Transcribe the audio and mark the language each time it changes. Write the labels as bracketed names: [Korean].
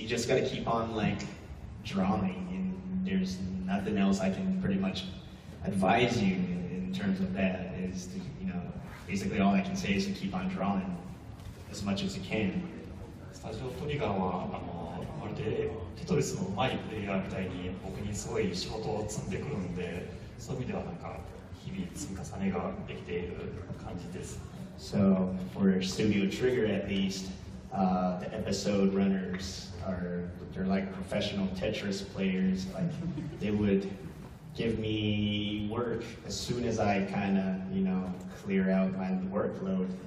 [English] You just got to keep on like drawing, and there's nothing else I can pretty much advise you in terms of that. Is to, basically all I can say is to keep on drawing as much as you can. [Japanese] スタジオトリガーはまるでテトリスの上手いプレイヤーみたいに僕にすごい仕事を積んでくるんで、そういう意味ではなんか日々積み重ねができている感じです。 [English] So for Studio Trigger at least, the episode runners they're like professional Tetris players. Like they would give me work as soon as I kind of clear out my workload.